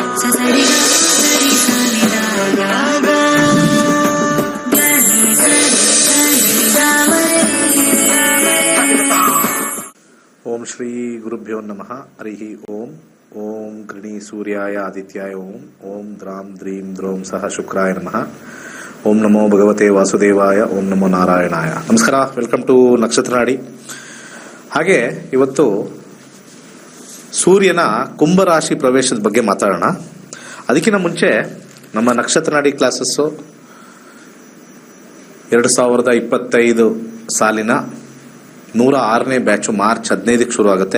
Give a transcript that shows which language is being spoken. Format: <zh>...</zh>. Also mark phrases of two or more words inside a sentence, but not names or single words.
<sa>ಓಂ ಶ್ರೀ ಗುರುಭ್ಯೋ ನಮಃ. ಹರಿ ಓಂ. ಓಂ ಗೃಣಿ ಸೂರ್ಯಾಯ ಆದಿತ್ಯಾಯ ಓಂ. ಓಂ ದ್ರಾಂ ದ್ರೀಂ ದ್ರೋಂ ಸಹ ಶುಕ್ರಾಯ ನಮಃ. ಓಂ ನಮೋ ಭಗವತೆ ವಾಸುದೇವಾಯ. ಓಂ ನಮೋ ನಾರಾಯಣಾಯ.</sa> <kn>ನಮಸ್ಕಾರ.</kn> <en>welcome to</en> <kn>ನಕ್ಷತ್ರ ನಾಡಿ. ಹಾಗೆ ಇವತ್ತು ಸೂರ್ಯನ ಕುಂಭರಾಶಿ ಪ್ರವೇಶದ ಬಗ್ಗೆ ಮಾತಾಡೋಣ. ಅದಕ್ಕಿಂತ ಮುಂಚೆ ನಮ್ಮ ನಕ್ಷತ್ರ ನಾಡಿ ಕ್ಲಾಸಸ್ಸು 2025 ಸಾಲಿನ 106ನೇ ಬ್ಯಾಚು ಮಾರ್ಚ್ 15ಕ್ಕೆ ಶುರು ಆಗುತ್ತೆ.</kn>